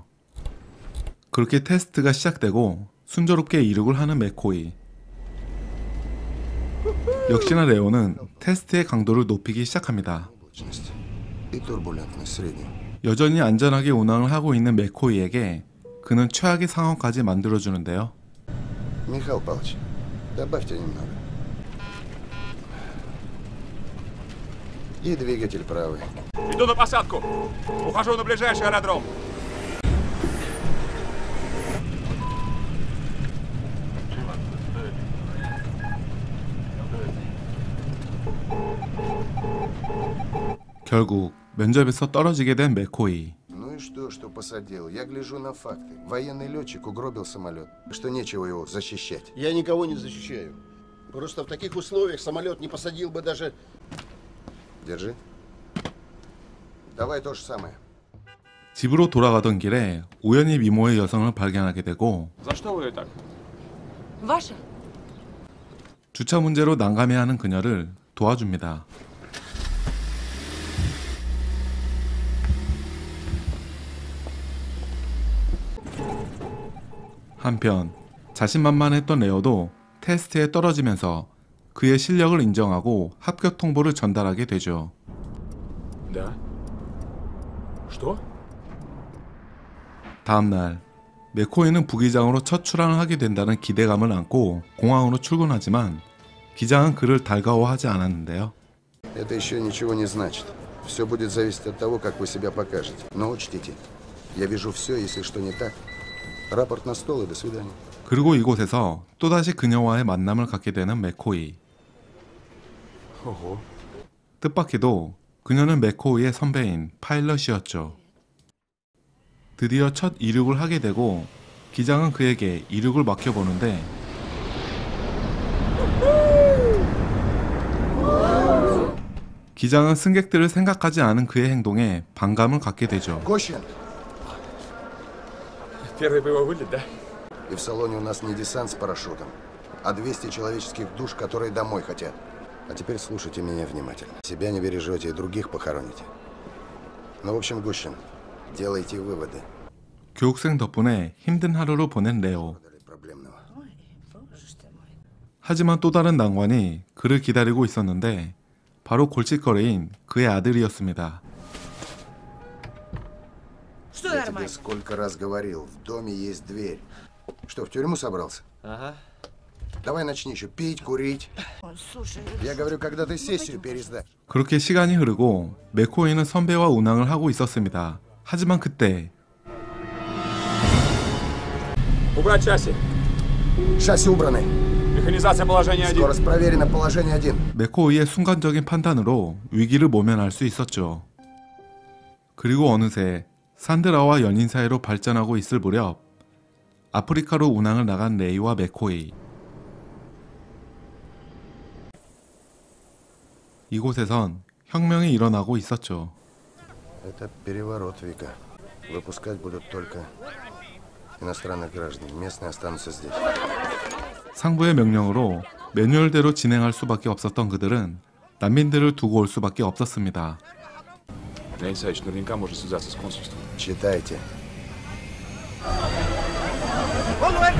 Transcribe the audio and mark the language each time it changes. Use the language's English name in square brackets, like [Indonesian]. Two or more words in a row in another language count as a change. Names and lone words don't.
[Korean] 그렇게 테스트가 시작되고 순조롭게 이륙을 하는 맥코이. 역시나 레오는 테스트의 강도를 높이기 시작합니다. 여전히 안전하게 운항을 하고 있는 맥코이에게 그는 최악의 상황까지 만들어주는데요. [Russian] Михаил Павлович, добавьте немного. И двигатель правый. Иду на посадку! Ухожу на ближайший аэродром! [Korean] 결국 면접에서 떨어지게 된 맥코이. [Russian] Ну и что посадил? Я гляжу на факты. Военный летчик угробил самолет, что нечего его защищать. Я никого не защищаю. Просто в таких условиях самолет не посадил бы даже... Держи. Давай то же самое. [Korean] 집으로 돌아가던 길에 우연히 미모의 여성을 발견하게 되고 [Russian] За что вы так? Ваша? [Korean] 주차 문제로 난감해하는 그녀를 도와줍니다. 한편 자신만만했던 레오도 테스트에 떨어지면서 그의 실력을 인정하고 합격 통보를 전달하게 되죠. [Russian] Да. Что? [Korean] 다음날 맥코이는 부기장으로 첫 출항을 하게 된다는 기대감을 안고 공항으로 출근하지만 기장은 그를 달가워하지 않았는데요. [Russian] Это еще ничего не значит. Все будет зависеть от того, как вы себя покажете. Но учтите, я вижу все, если что не так. рапорт на стол и до свидания. [Korean] 그리고 이곳에서 또다시 그녀와의 만남을 갖게 되는 맥코이. 뜻밖에도 그녀는 맥코이의 선배인 파일럿이었죠. 드디어 첫 이륙을 하게 되고 기장은 그에게 이륙을 맡겨보는데 기장은 승객들을 생각하지 않은 그의 행동에 반감을 갖게 되죠. [Russian] Первый боевой вылет, да? И в салоне у нас не десант с парашютом, а 200 человеческих душ, которые домой хотят. А теперь слушайте меня внимательно. Себя не бережете и других похороните. Ну, в общем, Гущин, делайте выводы. [Korean] 교육생 덕분에 힘든 하루를 보낸 레오. 하지만 또 다른 난관이 그를 기다리고 있었는데 바로 골칫거리인 그의 아들이었습니다. [Russian] Я тебе сколько раз говорил, в доме есть дверь. Что, в тюрьму собрался? Ага. Давай начни еще пить, курить. Я говорю, когда ты сессию пересдашь. [Korean] 그렇게 시간이 흐르고 맥코이는 선배와 운항을 하고 있었습니다. 하지만 그때 [Russian] Убрать шасси. Шасси убраны. Механизация положения 1. Скорость проверена, положение 1. [Korean] 맥코이의 순간적인 판단으로 위기를 모면할 수 있었죠. 그리고 어느새 산드라와 연인 사이로 발전하고 있을 무렵 아프리카로 운항을 나간 레이와 맥코이. 이곳에선 혁명이 일어나고 있었죠. [Russian] Это переворот, Вика. Выпускать будут только иностранных граждан. Местные останутся здесь. [Korean] 상부의 명령으로 매뉴얼대로 진행할 수밖에 없었던 그들은 난민들을 두고 올 수밖에 없었습니다. [Russian] Леонид Исаевич, наверняка можно связаться с консульством. Читайте.